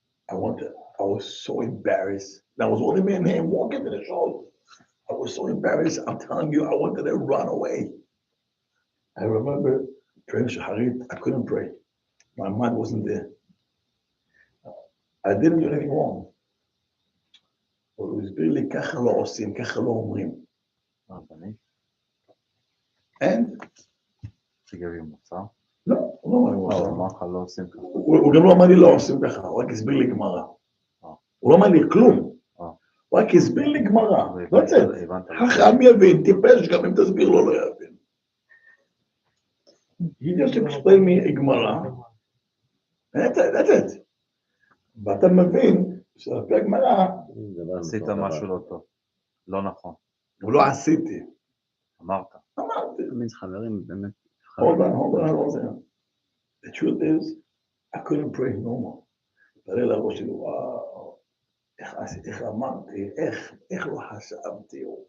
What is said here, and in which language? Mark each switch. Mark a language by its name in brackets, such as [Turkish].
[English] I was so embarrassed. And I was only me and him walking to the show. I was so embarrassed. I'm telling you, I wanted to run away. I remember praying Shaharit. I couldn't pray. My mind wasn't there. I didn't do anything wrong. But it was really [Hebrew] ככה לא עושים, ככה לא אומרים. [English] And [Hebrew] תגידי מוצר? לא, הוא לא אמר לי מוצר. הוא אמר לך לא עושים ככה. הוא גם לא אמר לי לא עושים ככה, הוא רק הסביר לי גמרא. הוא לא אמר לי כלום. הוא רק הסביר לי גמרא. לא צאת. חכם יבין, טיפש, גם אם תסביר לו לא יבין. [English] He just explained me a גמרא. That's it. [Hebrew] ואתה מבין שלפי הגמרא עשית משהו לא טוב, לא נכון. הוא לא עשיתי. אמרת. תמיד חברים, באמת. [English] Hold on. The truth is, I couldn't pray no more. [Hebrew] תראה לראש שלי, וואו, איך אמרתי, איך לא חשבתי.